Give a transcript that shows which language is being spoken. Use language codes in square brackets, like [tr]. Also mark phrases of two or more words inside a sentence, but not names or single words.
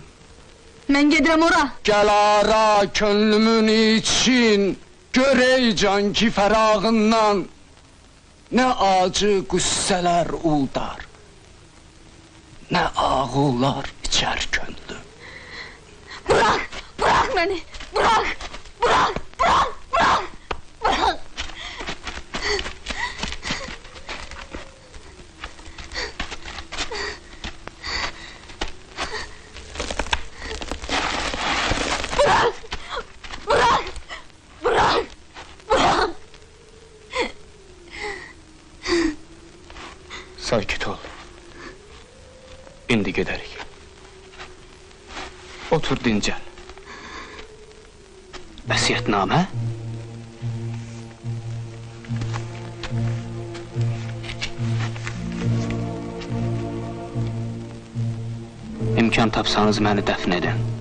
[tr] Ben giderim ora. [az] Gəl ara könlümün için, gör ey can ki fərağından, nə acı qüssələr uldar, nə ağullar içər könlüm. [tr] Bırak, bırak beni. Bırak, bırak, bırak, bırak, bırak. Bırak, bırak, bırak, bırak. [az] Sakit ol. İndi gedərik. Otur dincəl. Vəsiyyətnamə? İmkan tapsanız məni dəfn edin.